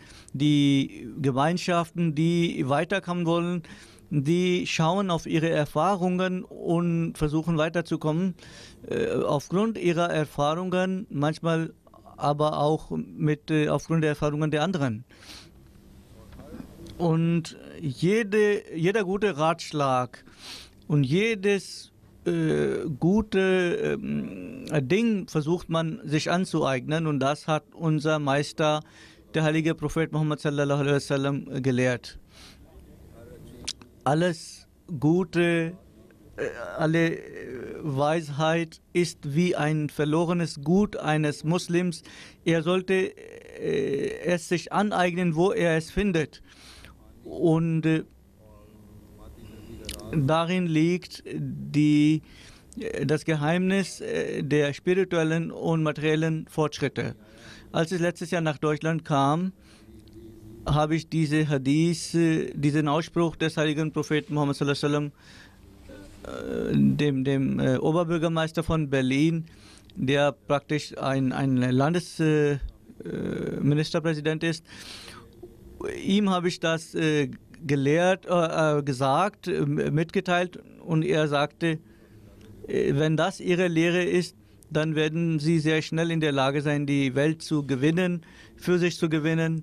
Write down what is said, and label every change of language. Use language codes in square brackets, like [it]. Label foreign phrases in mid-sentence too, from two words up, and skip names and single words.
[de] Die Gemeinschaften, die weiterkommen wollen, die schauen auf ihre Erfahrungen und versuchen weiterzukommen, aufgrund ihrer Erfahrungen, manchmal aber auch aufgrund der Erfahrungen der anderen. Und jeder gute Ratschlag und jedes gute Ding versucht man sich anzueignen, und das hat unser Meister, der heilige Prophet Muhammad [ar] صلى الله عليه وسلم, [de] gelehrt. Alles Gute, alle Weisheit ist wie ein verlorenes Gut eines Muslims. Er sollte es sich aneignen, wo er es findet. Und darin liegt das Geheimnis der spirituellen und materiellen Fortschritte. Als ich letztes Jahr nach Deutschland kam, habe ich diese Hadith, diesen Ausspruch des heiligen Propheten Muhammad [ar] صلى الله عليه وسلم, [de] dem Oberbürgermeister von Berlin, der praktisch ein Landesministerpräsident ist. Ihm habe ich das gesagt, mitgeteilt, und er sagte, wenn das Ihre Lehre ist, dann werden Sie sehr schnell in der Lage sein, die Welt zu gewinnen, für sich zu gewinnen.